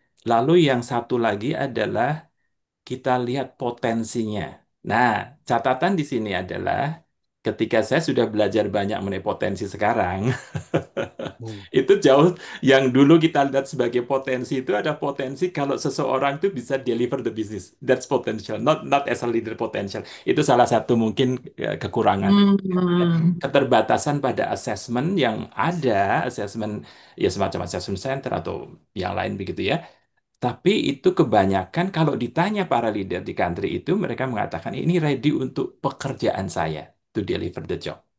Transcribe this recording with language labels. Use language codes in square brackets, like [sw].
[id] Lalu yang satu lagi adalah kita lihat potensinya. Nah, catatan di sini adalah ketika saya sudah belajar banyak mengenai potensi sekarang, Hmm. itu jauh yang dulu kita lihat sebagai potensi itu ada potensi kalau seseorang itu bisa [en] deliver the business. That's potential, not as a leader potential. [id] Itu salah satu mungkin kekurangan. Hmm. Keterbatasan pada asesmen yang ada, asesmen ya semacam assessment center atau yang lain begitu ya. Tapi itu kebanyakan kalau ditanya para leader di country itu, mereka mengatakan ini ready untuk pekerjaan saya [en] to deliver the job.